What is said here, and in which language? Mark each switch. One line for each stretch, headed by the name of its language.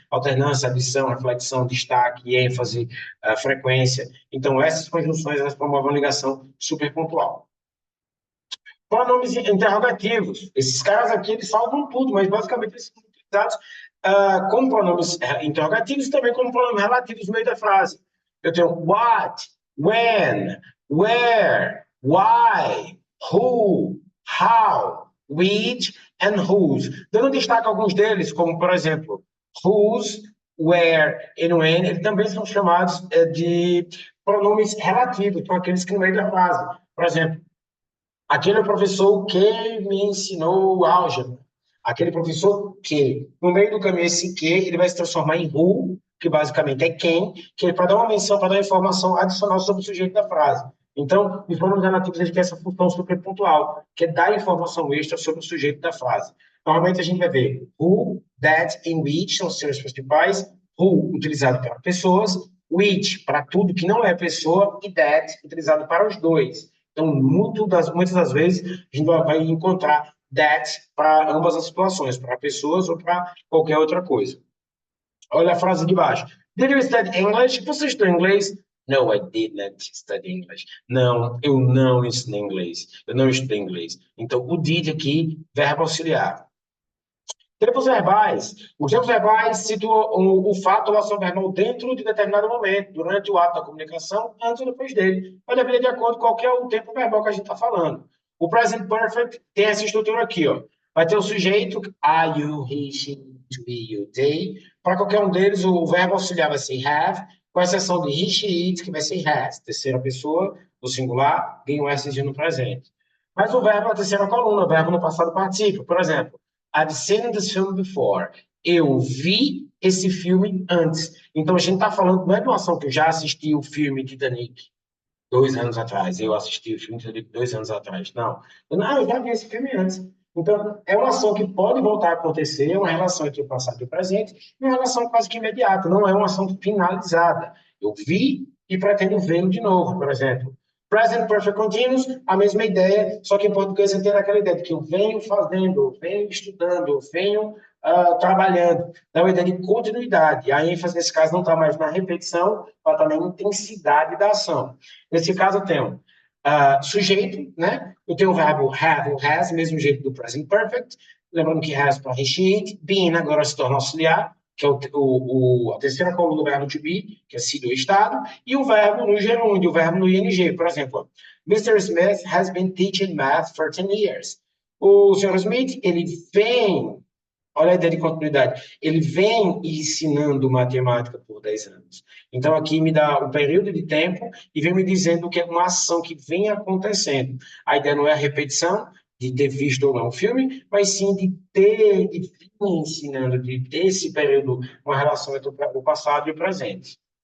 Portuguese: Alternância, adição, reflexão, destaque, ênfase, frequência. Então, essas conjunções elas promovem uma ligação super pontual. Pronomes interrogativos. Esses caras aqui, eles salvam tudo, mas basicamente eles são utilizados como pronomes interrogativos e também como pronomes relativos no meio da frase. Eu tenho what, when, where, why, who, how, which and whose. Dando destaque a alguns deles, como, por exemplo, whose, where and when, eles também são chamados de pronomes relativos, são aqueles que no meio da frase. Por exemplo, aquele professor que me ensinou álgebra. Aquele professor que, no meio do caminho, esse que, ele vai se transformar em who, que basicamente é quem, que é para dar uma menção, para dar informação adicional sobre o sujeito da frase. Então, os pronomes relativos eles têm essa função super pontual, que é dar informação extra sobre o sujeito da frase. Normalmente a gente vai ver who, that e which são os termos principais. Who, utilizado para pessoas, which, para tudo que não é pessoa, e that, utilizado para os dois. Então, muitas das vezes, a gente vai encontrar that para ambas as situações, para pessoas ou para qualquer outra coisa. Olha a frase de baixo.
English: Did you study English?
Portuguese: Você estudou inglês?
English: No, I did not study English.
Portuguese: Não, eu não ensinei inglês. Eu não estudei inglês. Então, o did aqui, verbo auxiliar. Tempos verbais. Os tempos verbais situam o fato ou ação verbal dentro de determinado momento, durante o ato da comunicação, antes ou depois dele. Vai depender de acordo com qual que é o tempo verbal que a gente está falando. O present perfect tem essa estrutura aqui, ó. Vai ter o sujeito, I, you, he, she, to be, you, they. Para qualquer um deles, o verbo auxiliar vai ser have, com exceção de he, she, it, que vai ser has. Terceira pessoa, no singular, ganha o S no presente. Mas o verbo é a terceira coluna, o verbo no passado participa. Por exemplo,
English: I've seen this film before.
Portuguese: Eu vi esse filme antes. Então a gente está falando, não é de uma ação que eu já assisti o filme Titanic 2 anos atrás. Eu assisti o filme Titanic 2 anos atrás. Não. Eu já vi esse filme antes. Então, é uma ação que pode voltar a acontecer, é uma relação entre o passado e o presente, e uma relação quase que imediata, não é uma ação finalizada. Eu vi e pretendo vê-lo de novo, por exemplo. Present Perfect Continuous, a mesma ideia, só que em português você tem aquela ideia de que eu venho fazendo, eu venho estudando, eu venho trabalhando. Dá uma ideia de continuidade. A ênfase, nesse caso, não está mais na repetição, mas também na intensidade da ação. Nesse caso, eu tenho sujeito, né? Eu tenho o verbo have ou has, mesmo jeito do present perfect. Lembrando que has para he, she, it. Been agora se torna auxiliar, que é a terceira coluna do verbo to be, que é sido ou estado, e o verbo no gerúndio, o verbo no ing. Por exemplo, Mr.
English: Smith has been teaching math for 10 years.
Portuguese: O Sr. Smith, ele vem, olha a ideia de continuidade, ele vem ensinando matemática por 10 anos. Então, aqui me dá um período de tempo e vem me dizendo que é uma ação que vem acontecendo. A ideia não é a repetição de ter visto ou não o filme, mas sim de vir ensinando, de ter esse período, uma relação entre o passado e o presente.